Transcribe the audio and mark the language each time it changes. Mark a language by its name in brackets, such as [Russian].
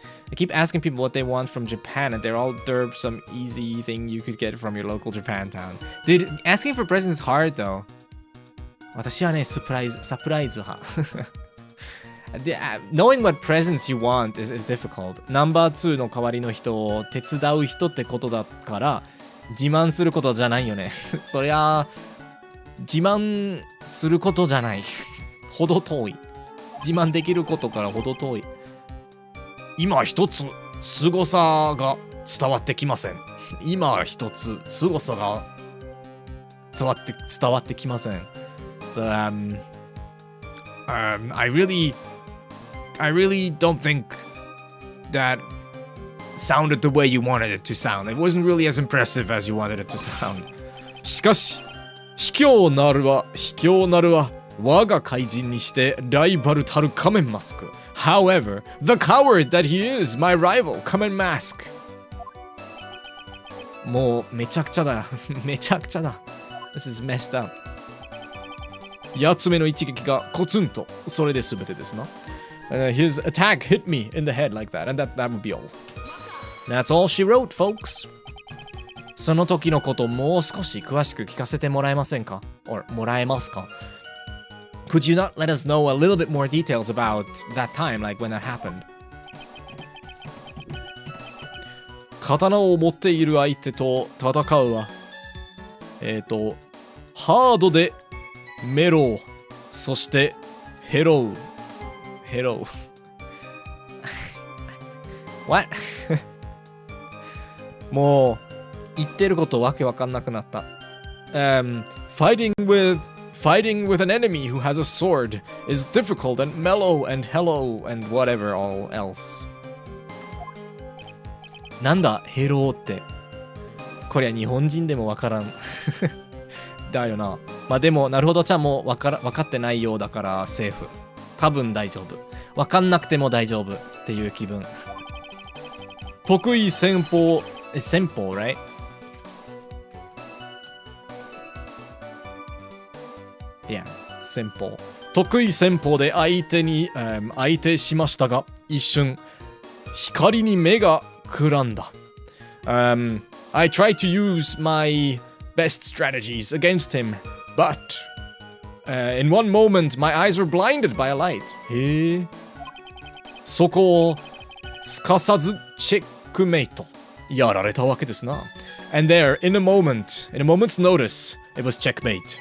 [English] I keep asking people what they want from Japan, and they're all derp some easy thing you could get from your local Japantown. Dude, asking for presents is hard though. [Japanese] 私はね、サプライズ派。 [English] Knowing what presents you want is difficult. [Japanese] ナンバー2の代わりの人を手伝う人ってことだから、自慢することじゃないよね。そりゃ、自慢することじゃない。ほど遠い。自慢できることからほど遠い。今一つ凄さが伝わってきません。今一つ凄さが伝わってきません。 [English] So I really don't think that sounded the way you wanted it to sound. It wasn't really as impressive as you wanted it to sound. [Japanese] しかし、卑怯なるは我が怪人にしてライバルたる仮面マスク。 [English] However, the coward that he is, my rival, Kamen Mask. [Japanese] もうめちゃくちゃだ。めちゃくちゃだ。 [English] This is messed up. [Japanese] 8つ目の一撃がコツンと、それで全てですな。 [English] His attack hit me in the head like that, and that would be all. That's all she wrote, folks. [Japanese] その時のこともう少し詳しく聞かせてもらえませんか？ [English] or [Japanese] もらえますか？ [English] Could you not let us know a little bit more details about that time, like when that happened? [Japanese] 刀を持っている相手と戦うは、ハードでメロー、そしてヘロー。ヘロー。 [English] What? [Japanese] もう言ってることわけわかんなくなった。 [English] Fighting with an enemy who has a sword is difficult and mellow and hello and whatever all else. [Japanese] なんだヘローって。こりゃ日本人でもわからん。だよな。まあでもなるほどちゃんもわかってないようだからセーフ。多分大丈夫。わかんなくても大丈夫っていう気分。得意戦法。戦法 [English] right? Yeah, 戦法。 [Japanese] 得意戦法で相手しましたが、一瞬光に目がくらんだ。 [English] I tried to use my best strategies against him, but in one moment my eyes were blinded by a light. [Japanese] へえ。そこをすかさずチェックメイト。やられたわけですな。 [English] And there, in a moment's notice, it was checkmate.